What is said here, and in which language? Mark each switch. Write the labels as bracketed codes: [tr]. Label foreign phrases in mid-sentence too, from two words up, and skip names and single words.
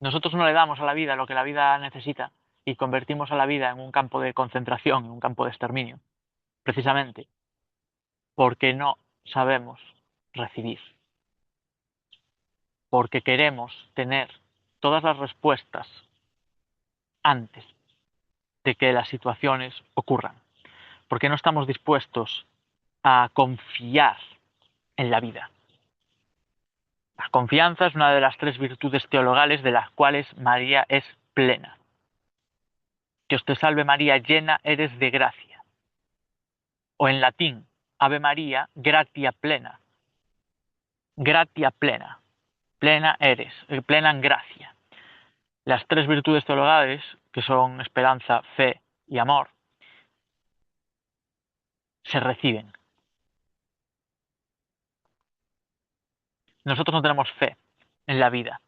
[es] Nosotros no le damos a la vida lo que la vida necesita y convertimos a la vida en un campo de concentración, en un campo de exterminio, precisamente porque no sabemos recibir, porque queremos tener todas las respuestas antes de que las situaciones ocurran, porque no estamos dispuestos a confiar en la vida. La confianza es una de las tres virtudes teologales de las cuales María es plena. Dios te salve María, llena eres de gracia. O en latín, [la] Ave María, gratia plena. Gratia plena. [es] Plena eres, plena en gracia. Las tres virtudes teologales, que son esperanza, fe y amor, se reciben. Nosotros no tenemos fe en la vida.